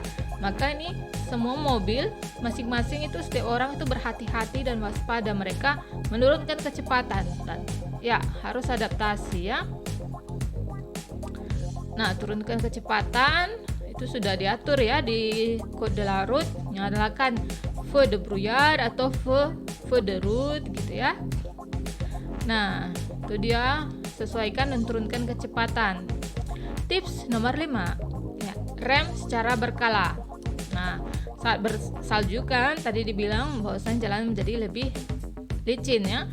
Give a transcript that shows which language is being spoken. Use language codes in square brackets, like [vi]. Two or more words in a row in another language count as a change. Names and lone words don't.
[id] Maka ini semua mobil masing-masing itu setiap orang itu berhati-hati dan waspada, mereka menurunkan kecepatan dan ya harus adaptasi ya. Nah, turunkan kecepatan itu sudah diatur ya di kode [fr] la route, [id] nyalakan [fr] feu de brouillard [id] atau [fr] feu de route [id] gitu ya. Nah, itu dia, sesuaikan dan turunkan kecepatan. Tips nomor 5 ya, rem secara berkala. Nah, saat bersalju kan tadi dibilang bahwasan jalan menjadi lebih licin ya.